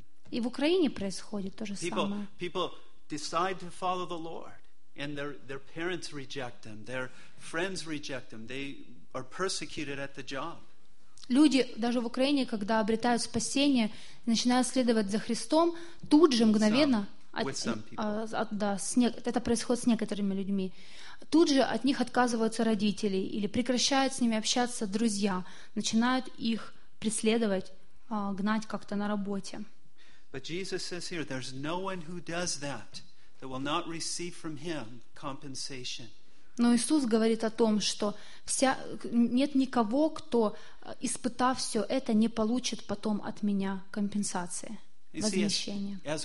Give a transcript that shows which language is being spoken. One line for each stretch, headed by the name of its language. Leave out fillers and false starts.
Russian: И в Украине происходит то же самое.
English: People decide to follow the Lord, and their parents reject them, their friends reject them, they are persecuted at the job.
Russian: Люди даже в Украине, когда обретают спасение, начинают следовать за Христом, тут же мгновенно, это происходит с некоторыми людьми, тут же от них отказываются родители или прекращают с ними общаться друзья, начинают их преследовать, гнать как-то на работе.
English: But Jesus says here, there's no one who does that that will not receive from him compensation.
Russian: Но Иисус говорит о том, что вся, нет никого, кто, испытав все это, не получит потом от меня компенсации, возмещения.